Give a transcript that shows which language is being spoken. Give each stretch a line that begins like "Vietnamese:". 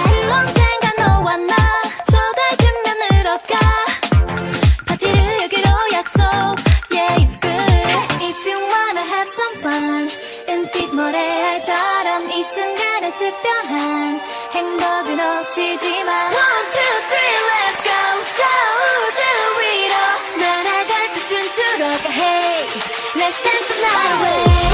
Korean: 언젠가 너와 나 저 달빛면으로 가. 파티를 여기로 약속.
English: Yeah, it's good if you wanna have some fun.
Korean: 은빛 모래알처럼 이 순간의 특별한 행복을 놓치지 마.
English: One, two, three, let's go.
Korean: 저 우주 위로 날아갈 때 춤추러 가.
English: Hey, let's dance the night away.